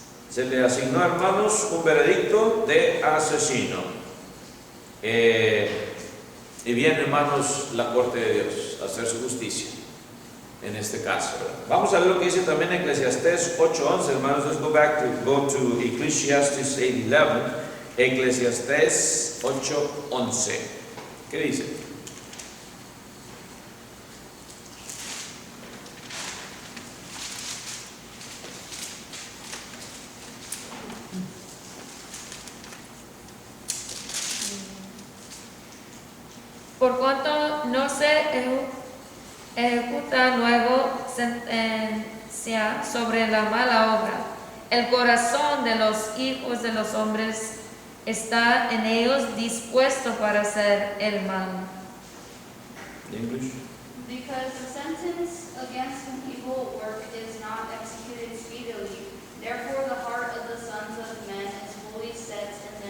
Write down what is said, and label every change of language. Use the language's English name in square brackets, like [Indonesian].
[Spanish] Se le asignó, hermanos, un veredicto de asesino. Y viene, hermanos, la corte de Dios a hacer su justicia en este caso. Vamos a ver lo que dice también Eclesiastés 8:11, hermanos. [English] Let's go to Ecclesiastes 8:11. [Spanish] Eclesiastés 8:11. ¿Qué dice? Por cuanto no se ejecuta nueva sentencia sobre la mala obra, el corazón de los hijos de los hombres está en ellos dispuesto para hacer el mal. [English] English. Because the sentence against an evil work is not executed speedily, therefore the heart of the sons of men is fully set